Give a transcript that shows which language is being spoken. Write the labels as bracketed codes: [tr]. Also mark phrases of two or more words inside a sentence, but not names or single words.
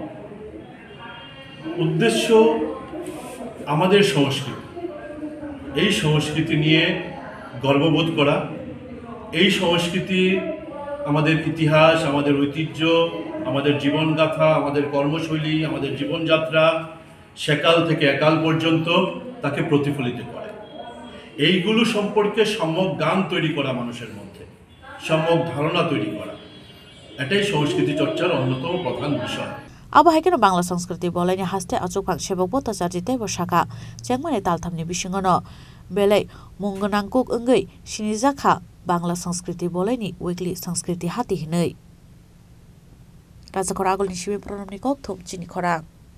[bn] উদ্দেশ্য আমাদের সংস্কৃতি, এই সংস্কৃতি নিয়ে গর্ববোধ করা, এই সংস্কৃতি, আমাদের ইতিহাস, আমাদের ঐতিহ্য, আমাদের জীবনগাথা, আমাদের কর্মশৈলী, আমাদের জীবনযাত্রা সেকাল থেকে একাল পর্যন্ত তাকে প্রতিফলিত করে। এইগুলো সম্পর্কে সম্যক জ্ঞান তৈরি করা, মানুষের মধ্যে সম্যক ধারণা তৈরি করা, এটাই সংস্কৃতি চর্চার অন্যতম প্রধান বিষয়। [trp] Abahaikan Bangla Sanskriti bolanya haste achukpang sebok bota jarjite bosaka jengmane talthamni bisingono belai mungonangkuk engei sinijaka Bangla Sanskriti bolani weekly Sanskriti hati hinei Rajakora agolni sibi pranamni kok thop chini khora